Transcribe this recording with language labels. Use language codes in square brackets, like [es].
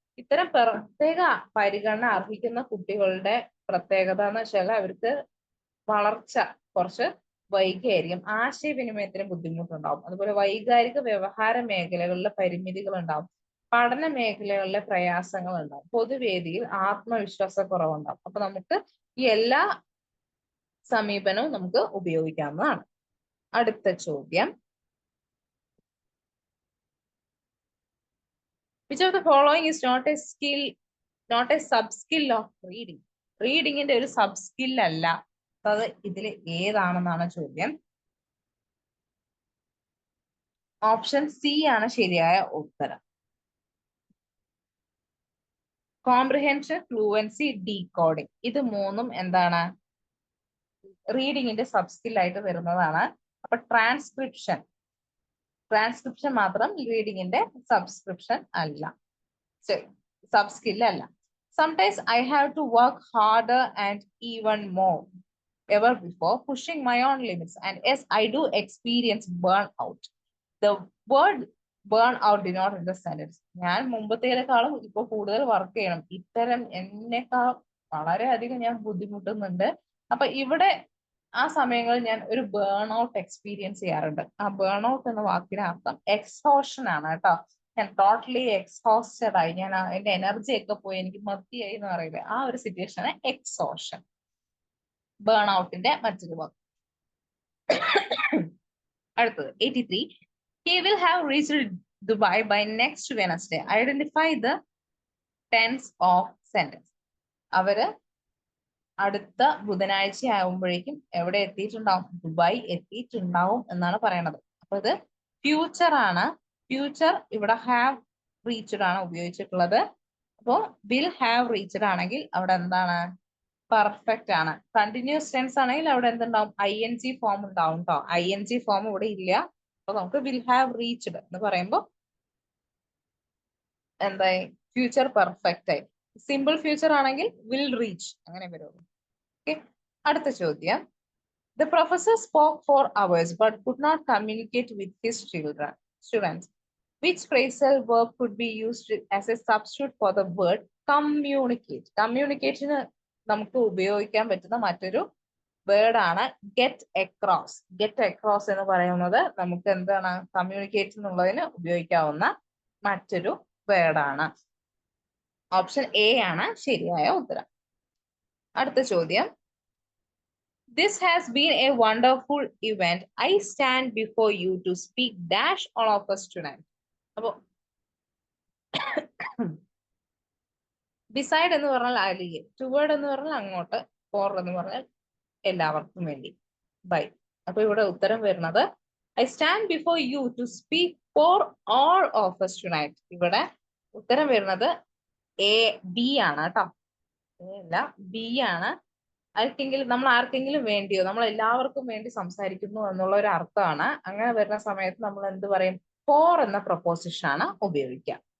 [ml] ഇത്തരം പ്രത്യേക പരിഗണന അർഹിക്കുന്ന കുട്ടികളുടെ പ്രത്യേകത എന്ന് വെച്ചാൽ അവർക്ക് വളർച്ച കുറച്ച് വൈകിയായിരിക്കും. ആശയവിനിമയത്തിന് ബുദ്ധിമുട്ടുണ്ടാവും. അതുപോലെ വൈകാരിക വ്യവഹാര മേഖലകളിലെ പരിമിതികൾ ഉണ്ടാവും. പഠന മേഖലകളിലെ പ്രയാസങ്ങൾ ഉണ്ടാവും. പൊതുവേദിയിൽ ആത്മവിശ്വാസക്കുറവുണ്ടാവും. അപ്പൊ നമുക്ക് ഈ എല്ലാ സമീപനവും നമുക്ക് ഉപയോഗിക്കാവുന്നതാണ്. അടുത്ത ചോദ്യം, [en] which of the following is not a sub skill of reading? [ml] റീഡിങ്ങിന്റെ ഒരു സബ് സ്കിൽ അല്ല. അത് ഇതിൽ ഏതാണെന്നാണ് ചോദ്യം. ഓപ്ഷൻ സി ആണ് ശരിയായ ഉത്തരം. കോംപ്രിഹെൻഷൻ, ഫ്ലൂവൻസി, ഡീകോഡിംഗ്, ഇത് മൂന്നും എന്താണ്? റീഡിങ്ങിന്റെ സബ് സ്കിൽ ആയിട്ട് വരുന്നതാണ്. അപ്പൊ ട്രാൻസ്ക്രിപ്ഷൻ മാത്രം റീഡിങ്ങിന്റെ സബ്സ്ക്രിപ്ഷൻ അല്ല, സബ് സ്കിൽ അല്ല. [en] Sometimes I have to work harder and even more ever before, pushing my own limits, and yes, I do experience burnout. The word burnout denotes in the sentence. [ml] ഞാൻ മുമ്പത്തേക്കാളും ഇപ്പൊ കൂടുതൽ work ചെയ്യണം, ഇത്തരം എന്നേക്കാൾ വളരെയധികം ഞാൻ ബുദ്ധിമുട്ടുന്നുണ്ട്. അപ്പൊ ഇവിടെ ആ സമയങ്ങളിൽ ഞാൻ ഒരു ബേൺ ഔട്ട് എക്സ്പീരിയൻസ് ചെയ്യാറുണ്ട്. ആ ബേൺ ഔട്ട് എന്ന വാക്കിന് അർത്ഥം എക്സോഷൻ ആണ് കേട്ടോ. ഞാൻ ടോട്ടലി എക്സോസ്റ്റഡ് ആയി, ഞാൻ എന്റെ എനർജി ഒക്കെ പോയി, എനിക്ക് മതിയായി എന്ന് പറയില്ലേ, ആ ഒരു സിറ്റുവേഷൻ എക്സോഷൻ. ബേൺ ഔട്ടിന്റെ മറ്റൊരു വാക്ക്. അടുത്തത് 83. [en] He will have reached Dubai by next Wednesday. Identify the tense of sentence. [ml] അവര് അടുത്ത ബുധനാഴ്ച ആകുമ്പോഴേക്കും എവിടെ എത്തിയിട്ടുണ്ടാവും? ദുബായ് എത്തിയിട്ടുണ്ടാവും എന്നാണ് പറയണത്. അപ്പൊ ഇത് ഫ്യൂച്ചർ ആണ്. ഫ്യൂച്ചർ ഇവിടെ ഹാവ് റീച്ച്ഡ് ആണ് ഉപയോഗിച്ചിട്ടുള്ളത്. അപ്പോ വിൽ ഹാവ് റീച്ച്ഡ് ആണെങ്കിൽ അവിടെ എന്താണ്? പെർഫെക്റ്റ് ആണ്. കണ്ടിന്യൂസ് ടെൻസ് ആണെങ്കിൽ അവിടെ എന്തുണ്ടാവും? ING ഫോം ഉണ്ടാവും കേട്ടോ. ING ഫോം ഇവിടെ ഇല്ല. അപ്പൊ നമുക്ക് വിൽ ഹാവ് റീച്ച്ഡ് എന്ന് പറയുമ്പോൾ എന്തായി? ഫ്യൂച്ചർ പെർഫെക്റ്റ് ആയി. സിമ്പിൾ ഫ്യൂച്ചർ ആണെങ്കിൽ വിൽ റീച്ച് അങ്ങനെ വരുള്ളൂ. ഓക്കെ, അടുത്ത ചോദ്യം. [en] The professor spoke for hours but could not communicate with his students. Which phrasal verb could be used as a substitute for the word communicate? [ml] Communication നമുക്ക് ഉപയോഗിക്കാൻ പറ്റുന്ന മറ്റൊരു word ആണ് ഗെറ്റ് അക്രോസ്. ഗെറ്റ് അക്രോസ് എന്ന് പറയുന്നത് നമുക്ക് എന്താണ് communicate എന്നുള്ളതിന് ഉപയോഗിക്കാവുന്ന മറ്റൊരു വേർഡ് ആണ്. ഓപ്ഷൻ എ ആണ് ശരിയായ ഉത്തരം. അടുത്ത ചോദ്യം. [en] This has been a wonderful event. I stand before you to speak dash all of us tonight. [ml] അപ്പോ beside എന്ന് പറഞ്ഞാൽ അരികെ, toward എന്ന് പറഞ്ഞാൽ അങ്ങോട്ട്, for എന്ന് പറഞ്ഞാൽ എല്ലാവർക്കും വേണ്ടി, ബൈ. അപ്പൊ ഇവിടെ ഉത്തരം വരുന്നത് [en] I stand before you to speak for all of us tonight. [ml] ഇവിടെ ഉത്തരം വരുന്നത് എ ബി ആണ് കേട്ടോ, അല്ല ബി ആണ്. ആർക്കെങ്കിലും, നമ്മൾ ആർക്കെങ്കിലും വേണ്ടിയോ, നമ്മൾ എല്ലാവർക്കും വേണ്ടി സംസാരിക്കുന്നു എന്നുള്ള ഒരു അർത്ഥമാണ്. അങ്ങനെ വരുന്ന സമയത്ത് നമ്മൾ എന്ത് പറയും? ഫോർ എന്ന പ്രൊപ്പോസിഷൻ ആണ് ഉപയോഗിക്കുക.